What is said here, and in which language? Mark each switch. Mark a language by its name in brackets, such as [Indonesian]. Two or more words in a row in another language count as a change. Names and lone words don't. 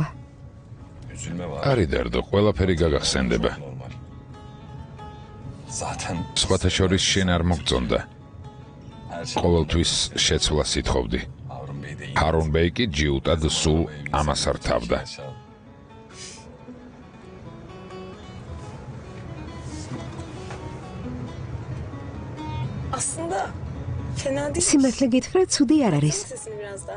[Georgian] არი დარდო, ყველაფერი გაგახსენდება. სხვათა შორის შენ არ მოგწონდა. ყოველთვის შეცვლას ითხოვდი. ჰარუნ ბეი კი ჯიუტად სულ ამას არ თავდა. [Turkish] Aslında fena değil. [Georgian] სიმართლე გითხრა, ცუდი არ არის. [Turkish] Sesini biraz daha.